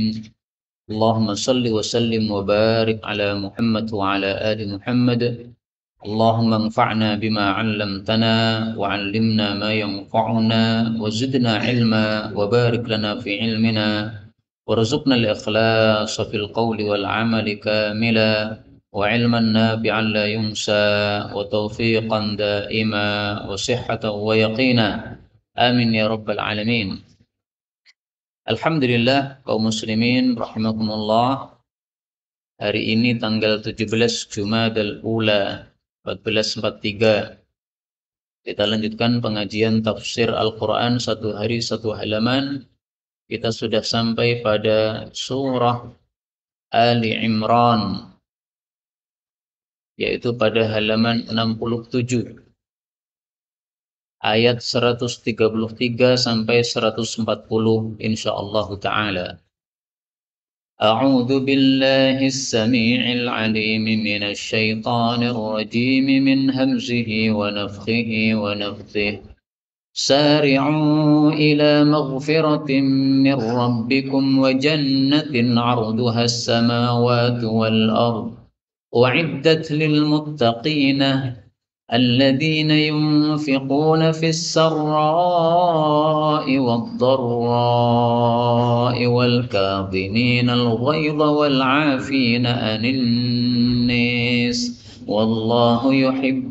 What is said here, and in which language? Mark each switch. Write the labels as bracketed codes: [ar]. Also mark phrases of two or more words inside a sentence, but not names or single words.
[ar] اللهم صل وسلم وبارك على محمد وعلى آل محمد. اللهم انفعنا بما علمتنا وعلمنا ما ينفعنا وزدنا علما وبارك لنا في علمنا وارزقنا الإخلاص في القول والعمل كاملا وعلما نافعا لا ينسى وتوفيقا دائما وصحة ويقينا. آمين يا رب العالمين. [id] Alhamdulillah kaum muslimin rahimakumullah. Hari ini tanggal 17 Jumadal Ula 1443. Kita lanjutkan pengajian tafsir Al-Qur'an satu hari satu halaman. Kita sudah sampai pada surah Ali Imran, yaitu pada halaman 67. Ayat 133 sampai 140 [ar] إن شاء الله تعالى. أعوذ بالله السميع العليم من الشيطان الرجيم من همزه ونفثه ونفثه. سارعوا إلى مغفرة من ربكم وجنة عرضها السماوات والأرض أعدت للمتقين الذين ينفقون في السراء والضراء والكاظمين الغيظ والعافين عن الناس والله يحب